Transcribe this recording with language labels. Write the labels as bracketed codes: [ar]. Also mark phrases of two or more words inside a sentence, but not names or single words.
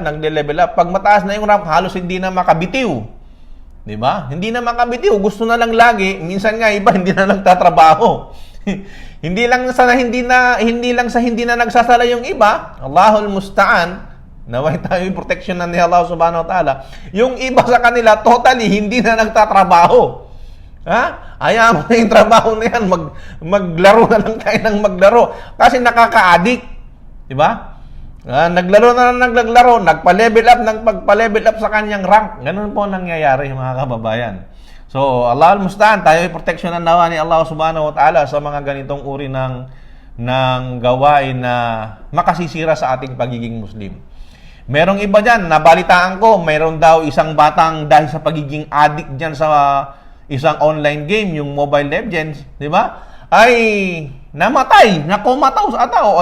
[tl] Pag mataas na yung rank, halos hindi na makabitiw. Di ba? Hindi na makabitiw. Gusto na lang lagi. Minsan nga, iba, hindi na nagtatrabaho. hindi lang sa hindi na nagsasala yung iba. [ar] الله المستعان. [tl] Naway tayo yung protection ni Allah [ar] سبحانه وتعالى. [tl] Yung iba sa kanila, totally, hindi na nagtatrabaho. Ayaw mo na yung trabaho na yan. Maglaro na lang tayo ng maglaro. Kasi nakaka-addict. Diba? Naglaro na lang naglaro. Nagpa-level up sa kanyang rank. Ganun po nangyayari mga kababayan. So, [ar] الله المستعان. [tl] Tayo ay proteksyonan nawa ni Allah [ar] سبحانه وتعالى [tl] sa mga ganitong uri ng gawain na makasisira sa ating pagiging Muslim. Merong iba dyan, nabalitaan ko, mayroon daw isang batang dahil sa pagiging addict dyan sa isang [en] online game, [tl] yung Mobile Legends, di ba? Ay namatay, nakumataw sa tao.